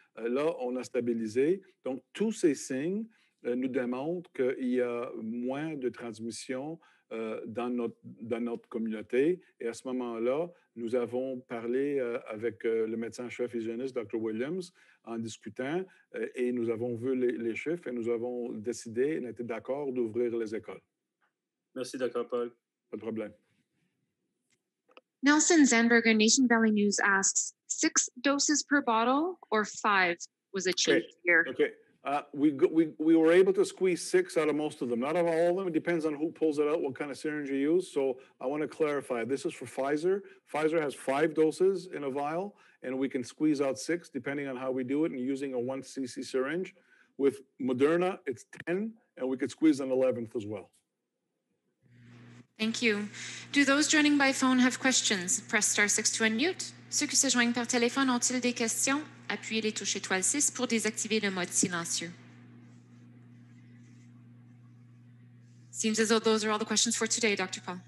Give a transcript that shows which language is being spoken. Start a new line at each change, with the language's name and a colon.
French: Là, on a stabilisé. Donc, tous ces signes nous démontrent qu'il y a moins de transmission dans notre communauté. Et à ce moment-là, nous avons parlé avec le médecin-chef hygiéniste, Dr. Williams, en discutant, et nous avons vu les chiffres et nous avons décidé, on était d'accord d'ouvrir les écoles. Merci, Dr. Paul. Pas de problème.
English: Nelson Zandberger, Nation Valley News asks, 6 doses per bottle or 5 was achieved here? Okay. We were able to squeeze 6 out of most of them. Not out of all of them. It depends on who pulls it out, what kind of syringe you use. So I want to clarify. This is for Pfizer. Pfizer has 5 doses in a vial, and we can squeeze out 6 depending on how we do it and using a 1 cc syringe. With Moderna, it's 10, and we could squeeze an 11th as well. Thank you. Do those joining by phone have questions? Press star 6 to unmute.
French: Ceux qui se joignent par téléphone ont-ils des questions? Appuyez les touches étoile 6 pour désactiver le mode silencieux.
English: Seems as though those are all the questions for today, Dr. Paul.